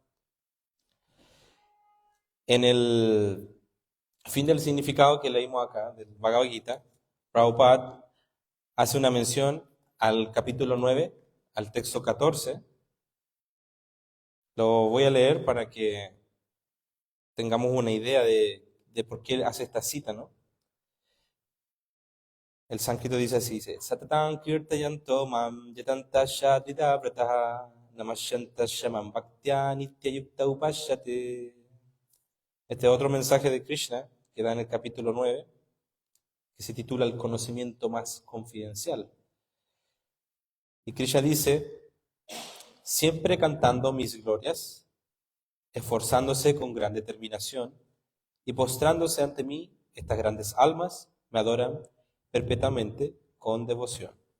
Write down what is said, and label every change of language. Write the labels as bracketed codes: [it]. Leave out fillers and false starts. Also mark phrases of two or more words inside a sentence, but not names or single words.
[es] En el fin del significado que leímos acá, del Bhagavad Gita, Prabhupada hace una mención al capítulo 9, al texto 14. Lo voy a leer para que tengamos una idea de por qué hace esta cita, ¿no? El sánscrito dice así, dice, [sa] सततं कीर्तयन्तो मां यतन्तश्च दृढव्रताः नमस्यन्तश्च मां भक्त्या नित्ययुक्ता उपासते. [es] Este es otro mensaje de Krishna que da en el capítulo 9, que se titula El conocimiento más confidencial. Y Krishna dice, siempre cantando mis glorias, esforzándose con gran determinación y postrándose ante mí, estas grandes almas me adoran perpetuamente con devoción.